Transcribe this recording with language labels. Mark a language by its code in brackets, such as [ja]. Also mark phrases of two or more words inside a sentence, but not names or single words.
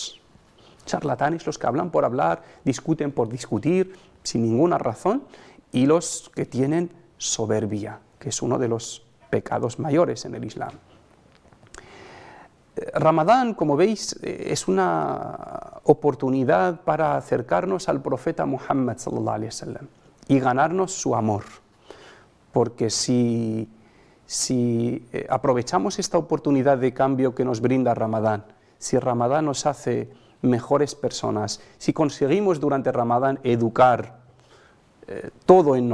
[es] Charlatanes, los que hablan por hablar, discuten por discutir, sin ninguna razón, y los que tienen soberbia, que es uno de los pecados mayores en el Islam. Ramadán, como veis, es una oportunidad para acercarnos al profeta Muhammad [ar] صلى الله عليه وسلم [es] y ganarnos su amor, porque si aprovechamos esta oportunidad de cambio que nos brinda Ramadán, si Ramadán nos hace mejores personas, si conseguimos durante Ramadán educar todo en